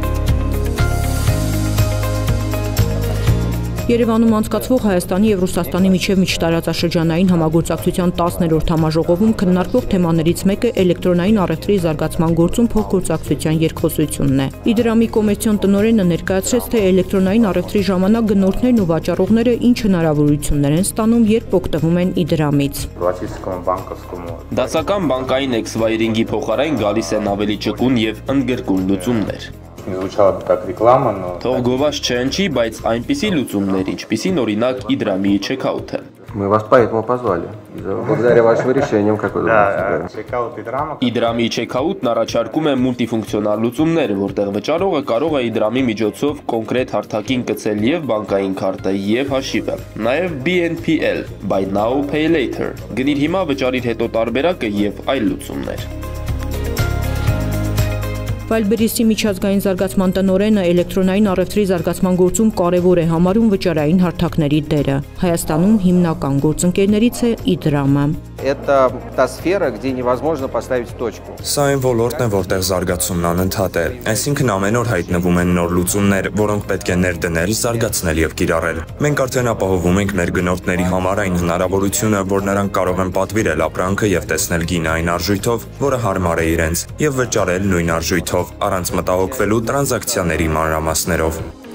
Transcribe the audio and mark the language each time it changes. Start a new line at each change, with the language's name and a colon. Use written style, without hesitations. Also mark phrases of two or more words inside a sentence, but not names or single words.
Armenian: Երևանում անցկացվող Հայաստանի եւ Ռուսաստանի միջև միջտարածաշրջանային համագործակցության 10-րդ համաժողովում քննարկվող թեմաներից մեկը էլեկտրոնային առևտրի զարգացման գործում փոխգործակցության երկխոսությունն է։ Իդրամի կոմերցիոն տնօրենը ներկայացրեց, թե էլեկտրոնային առևտրի ժամանակ գնորդներն ու վաճառողները ինչ հնարավորություններ են ստանում, երբ օգտվում են Իդրամից։ Դասական բանկային էքսվայրինգի փոխարեն գալիս են ավելի ճկուն եւ ընդգրկուն լուծումներ։ Թող գովազ չընչի, բայց այնպիսի լուծումներ, ինչպիսին օրինակ Իդրամի չեքաութը։
Russian: Мы вас поэтому позвали. Благодаря вашим решениям, как вы думаете?
Armenian: Իդրամի չեքաութն առաջարկում է մուլտիֆունկցիոնալ լուծումներ, որտեղ վճարողը կարող է Իդրամի միջոցով կոնկրետ հարթակին գցել եւ բանկային քարտը եւ հաշիվը։ Նաեւ BNPL,
English: Buy Now Pay Later,
Armenian: գնիր հիմա վճարիր հետո տարբերակը եւ այլ լուծումներ։ Վայլբերիսի միջազգային զարգացման տնօրենը էլեկտրոնային առևտրի զարգացման գործում կարևոր է համարում վճարային հարթակների դերը։ Հայաստանում հիմնական գործընկերներից է Իդրամը։
Russian: Это та сфера, где невозможно поставить точку.
Armenian: Սա այն ոլորտն է, որտեղ զարգացումն անընդհատ է։ Այսինքն ամեն օր հայտնվում են նոր լուծումներ, որոնք պետք է ներդնել, զարգացնել եւ կիրառել։ Մենք արդեն ապահովում ենք մեր գնորդների համար այն հնարավորությունը, որ նրանք կարող են պատվիրել ապրանքը եւ տեսնել գինը այն արժույթով, որը հարմար է իրենց, եւ վճարել նույն արժույթով, առանց մտահոգվելու տրանզակցիաների մանրամասներով։